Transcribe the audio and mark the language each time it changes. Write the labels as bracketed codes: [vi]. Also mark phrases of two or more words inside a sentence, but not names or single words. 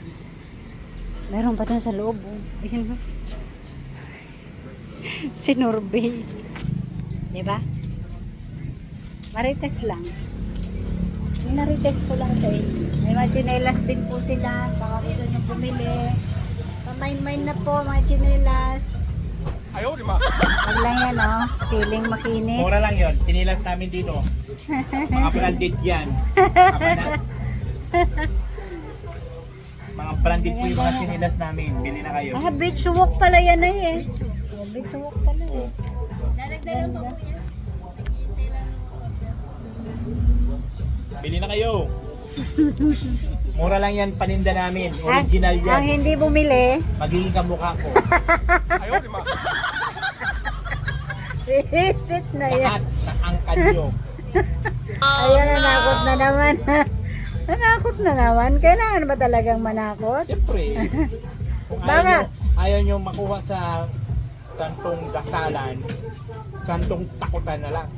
[tl] Meron pa dun sa loob. Oh. Ayun. Sinurbay. Diba? Marites lang. Minarites ko lang sa inyo. May mga chinelas din po sila. Baka gusto nyo bumili. Pamain-main na po mga chinelas. [zh] 哎呦我的妈！ [tl] Wag lang yan, oh. Feeling makinis. Mura lang yon. Pinilas namin dito. Mga branded yan. Mga branded po yung mga sinilas namin. Bili na kayo. Ah, beach walk pala yan eh. Oh, beach walk pala eh. Dadagdagan pa po yan. Bili na kayo. Mura lang yan paninda namin. Ang Original yan. hindi bumili, Magiging kamukha ko. [zh] 哎呦我的妈！ [tl] visit na yan. Lahat ng angkan nyo. Ayan, nanakot na naman. Nanakot na naman. Kailangan ba talagang manakot? Siyempre. Kung Baka- ayaw nyo makuha sa santong dasalan, santong takutan na lang.